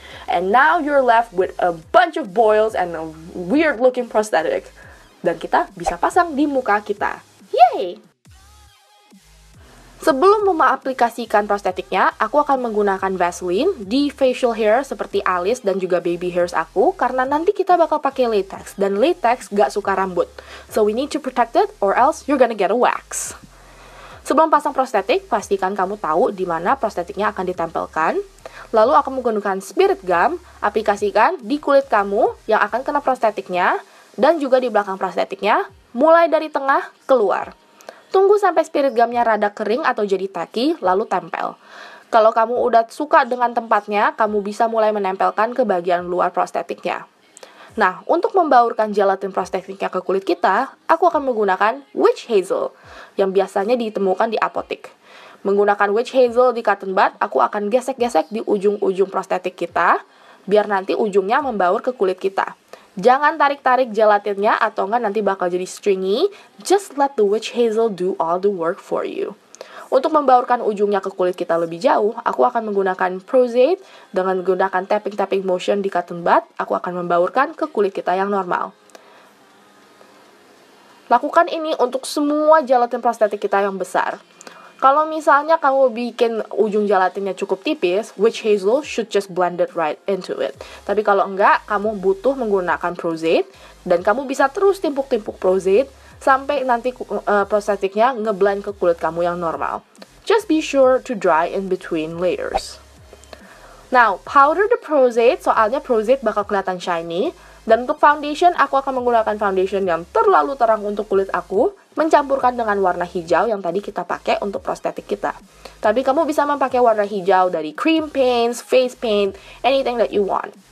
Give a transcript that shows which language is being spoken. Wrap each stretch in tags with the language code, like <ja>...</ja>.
<en>And now you're left with a bunch of boils and a weird looking prosthetic.</en> <id>Dan kita bisa pasang di muka kita. Yay! Sebelum mengaplikasikan prostetiknya, aku akan menggunakan Vaseline di facial hair seperti alis dan juga baby hairs aku, karena nanti kita bakal pakai latex, dan latex gak suka rambut.</id> <en>So we need to protect it or else you're gonna get a wax.</en> <id>Sebelum pasang prostetik, pastikan kamu tahu di mana prostetiknya akan ditempelkan. Lalu aku menggunakan spirit gum, aplikasikan di kulit kamu yang akan kena prostetiknya, dan juga di belakang prostetiknya, mulai dari tengah keluar. Tunggu sampai spirit gumnya rada kering atau jadi tacky, lalu tempel. Kalau kamu udah suka dengan tempatnya, kamu bisa mulai menempelkan ke bagian luar prostetiknya. Nah, untuk membaurkan gelatin prostetiknya ke kulit kita, aku akan menggunakan witch hazel, yang biasanya ditemukan di apotek. Menggunakan witch hazel di cotton bud, aku akan gesek-gesek di ujung-ujung prostetik kita, biar nanti ujungnya membaur ke kulit kita. Jangan tarik-tarik gelatinnya atau enggak nanti bakal jadi stringy.</id> <en>Just let the witch hazel do all the work for you.</en> <id>Untuk membaurkan ujungnya ke kulit kita lebih jauh, aku akan menggunakan Pros-Aide dengan menggunakan tapping-tapping motion di cotton bud. Aku akan membaurkan ke kulit kita yang normal. Lakukan ini untuk semua gelatin prostetik kita yang besar. Kalau misalnya kamu bikin ujung gelatinnya cukup tipis, witch hazel should just blend it right into it. Tapi kalau enggak, kamu butuh menggunakan Pros-Aide, dan kamu bisa terus timpuk-timpuk Pros-Aide sampai nanti prostetiknya ngeblend ke kulit kamu yang normal.</id> <en>Just be sure to dry in between layers. Now, powder the Pros-Aide, soalnya Pros-Aide bakal kelihatan shiny.</en> <id>Dan untuk foundation, aku akan menggunakan foundation yang terlalu terang untuk kulit aku, mencampurkan dengan warna hijau yang tadi kita pakai untuk prostetik kita. Tapi kamu bisa memakai warna hijau dari cream paints, face paint, anything that you want.</id>